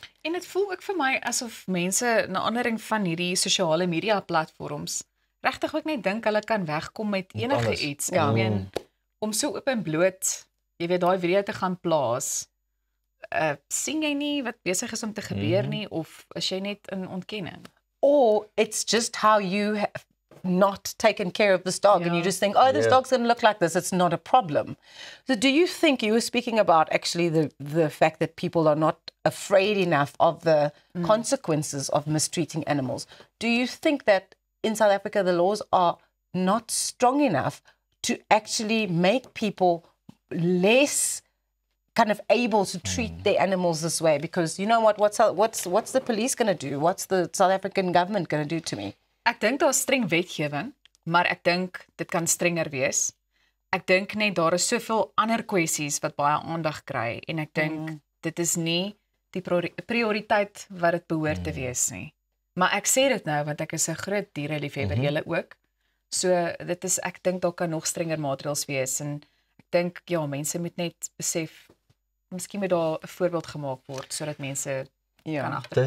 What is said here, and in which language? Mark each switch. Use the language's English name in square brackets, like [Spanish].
[Afrikaans] En dit voel ook vir my asof mense, na aanleiding van hierdie sosiale media platforms, regtig ook net dink hulle kan wegkom met enige iets. Ja. Ek meen, om so oop en bloot, jy weet, daai video te gaan plaas, sien jy nie wat besig is om te gebeur nie, of is jy net in ontkenning? [English] Or it's just how you have not taken care of this dog, and you just think, this dog's going to look like this, it's not a problem. So do you think, you were speaking about actually the fact that people are not afraid enough of the consequences of mistreating animals. Do you think that in South Africa the laws are not strong enough to actually make people less kind of able to treat their animals this way? Because you know what's the police going to do? What's the South African government going to do to me? [Afrikaans] Ek dink daar's streng wetgewing, maar ek dink dit kan strenger wees. Ek dink net daar is soveel ander kwessies wat baie aandag kry, en ek dink dit is nie die prioriteit wat dit behoort te wees nie. Maar ek sê dit nou want ek is 'n groot diereliefhebber, julle ook. So dit is, ek dink daar kan nog strenger maatreëls wees, en ek dink mense moet net besef, miskien moet daar 'n voorbeeld gemaak word sodat mense kan agterkom.